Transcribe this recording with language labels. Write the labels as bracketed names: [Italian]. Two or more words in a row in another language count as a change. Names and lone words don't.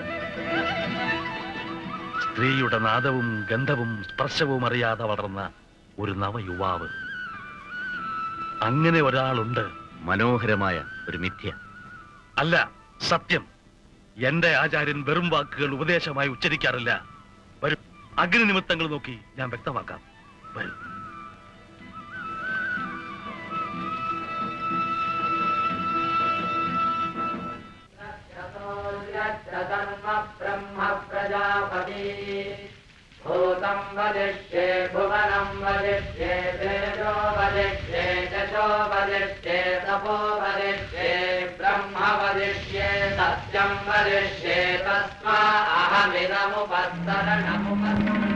[Malayalam] സ്ത്രീയുടെ നാദവും ഗന്ധവും സ്പർശവും അറിയാതെ വളർന്ന ഒരു നവയുവാവ്. അങ്ങനെ ഒരാളുണ്ട്. മനോഹരമായ ഒരു മിഥ്യ. അല്ല, സത്യം. എന്റെ ആചാര്യൻ വെറും വാക്കുകൾ ഉപദേശമായി ഉച്ചരിക്കാറില്ല. വരും, അഗ്നി നിമിത്തങ്ങൾ നോക്കി ഞാൻ വ്യക്തമാക്കാം. വരും. [Sanskrit] भूतं वदिष्ये भुवनं वदिष्ये तेजो वदिष्ये यशो वदिष्ये तपो वदिष्ये ब्रह्म वदिष्ये सत्यं वदिष्ये तस्मा अहमिदमुपस्तरणमुपस्तरणम्